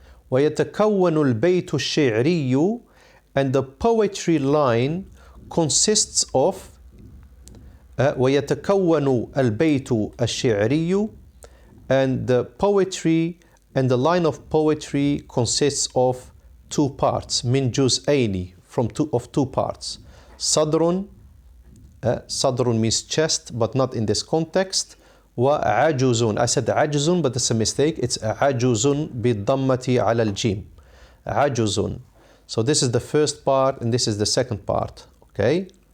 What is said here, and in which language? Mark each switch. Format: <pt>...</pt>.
<ar>ويتكون البيت الشعري,</ar> <en>and the poetry line consists of ويتكون البيت الشعري, and the poetry and the line of poetry consists of two parts.</en> <ar>من جزئين,</ar> <en>from two parts. صدر, صدر means chest, but not in this context. وعجز, I said عجز, but it's a mistake. It's</en> <ar>عجز بالضمة على الجيم. عجز.</ar> <en>So this is the first part and this is the second part. Okay.</en>